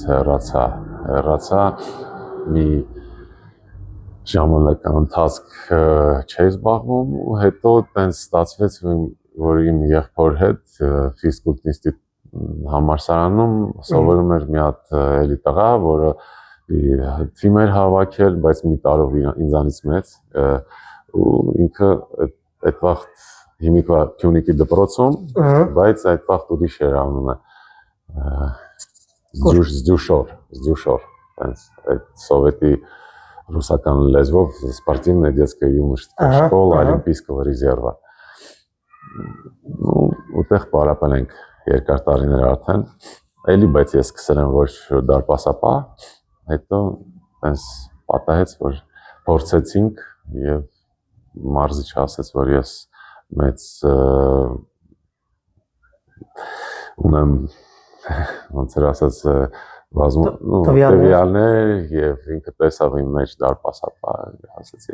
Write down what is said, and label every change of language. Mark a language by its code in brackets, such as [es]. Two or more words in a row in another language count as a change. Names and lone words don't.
[hy] հեռացա մի ժամանակ ընթացք չէի զբաղվում ու հետո տենց ստացվեց որ իմ եղբոր հետ ֆիզկուլտ ինստիտուտ համալսարանում սովորում էր մի հատ էլի տղա, որը թիմ էր հավաքել, բայց մի տարով ինձանից մեծ ու ինքը այդ վաղտ հիմիկվա Քյունիկի դպրոցում, բայց այդ վաղտ ուրիշ էր անունը Զդյուշոր, տենց այդ սովետի ռուսական լեզվով [ru] спортивная детская юношеская школа Олимпийского резерва։ [hy] Ուտեղ պարապել ենք երկար տարիներ արդեն, էլի բայց ես սկսել եմ ոչ դարպասապահ, հետո տենց պատահեց, որ փորձեցինք եւ մարզիչը ասաց, որ ես մեծ ունեմ ոնց էր ասած տվյալներ եւ ինքը տեսավ իմ մեջ դարպասապահ, ասացի։